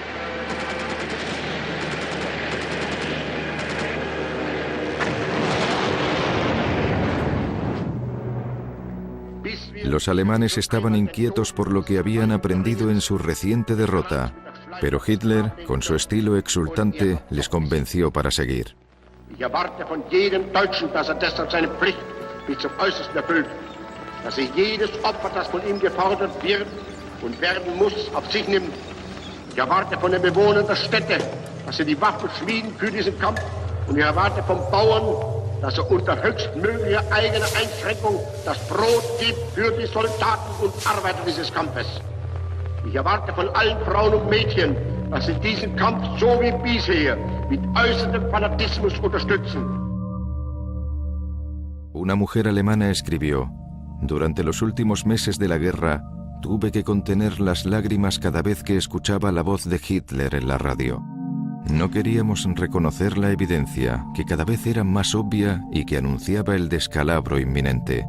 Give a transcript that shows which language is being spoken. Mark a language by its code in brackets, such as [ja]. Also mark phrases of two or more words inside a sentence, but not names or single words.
[es] Los alemanes estaban inquietos por lo que habían aprendido en su reciente derrota, pero Hitler, con su estilo exultante, les convenció para seguir. [de] Ich erwarte von jedem Deutschen, dass deshalb seine Pflicht bis zum Äußersten erfüllt, dass jedes Opfer, das von ihm gefordert wird und werden muss, auf sich nimmt. Ich erwarte von den Bewohnern der Städte, dass sie die Waffen schmieden für diesen Kampf, und ich erwarte vom Bauern, dass er unter höchstmöglicher eigener Einschränkung das Brot gibt für die Soldaten und Arbeiter dieses Kampfes. Ich erwarte von allen Frauen und Mädchen, dass sie diesen Kampf so wie bisher mit äußerem Fanatismus unterstützen. [es] Una mujer alemana escribió: durante los últimos meses de la guerra, tuve que contener las lágrimas cada vez que escuchaba la voz de Hitler en la radio. No queríamos reconocer la evidencia, que cada vez era más obvia y que anunciaba el descalabro inminente.